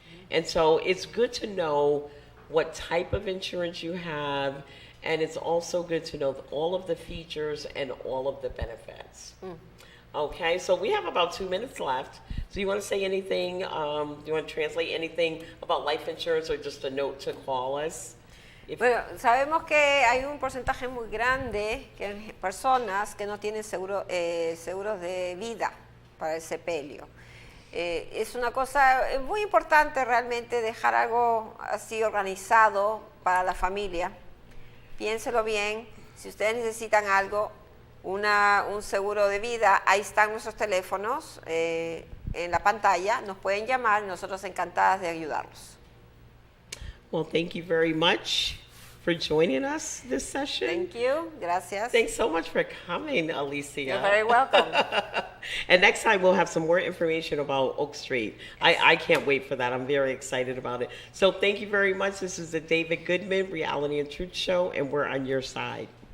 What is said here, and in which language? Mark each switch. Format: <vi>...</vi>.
<en>And so it's good to know what type of insurance you have, and it's also good to know all of the features and all of the benefits. Okay, so we have about 2 minutes left. So you want to say anything? Do you want to translate anything about life insurance, or just a note to call us?</en> <es>Bueno, sabemos que hay un porcentaje muy grande de personas que no tienen seguros de vida para el sepelio. Es una cosa muy importante realmente dejar algo así organizado para la familia. Piénselo bien. Si ustedes necesitan algo, un seguro de vida, ahí están nuestros teléfonos en la pantalla. Nos pueden llamar, nosotros encantadas de ayudarlos.</es> <en>Well, thank you very much for joining us this session. Thank you. Gracias. Thanks so much for coming, Alicia. You're very welcome. And next time we'll have some more information about Oak Street. I can't wait for that. I'm very excited about it. So thank you very much. This is the David Goodman Reality and Truth Show, and we're on your side.</en>